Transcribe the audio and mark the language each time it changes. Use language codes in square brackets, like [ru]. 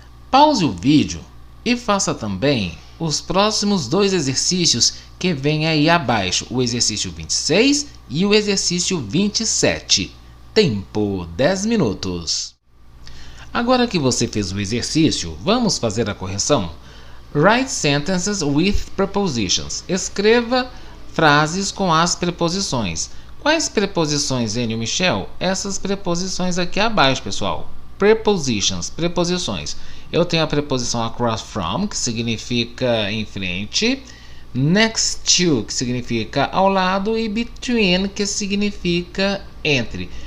[pt] Pause o vídeo e faça também os próximos 2 exercícios que vem aí abaixo, o exercício 26 e o exercício 27. Tempo 10 minutos. Agora que você fez o exercício, vamos fazer a correção? [en] Write sentences with prepositions. [pt] Escreva frases com as preposições. Quais preposições, Enio Michel? Essas preposições aqui abaixo, pessoal. Prepositions, preposições. Eu tenho a preposição across from, que significa em frente, next to, que significa ao lado, e between, que significa entre.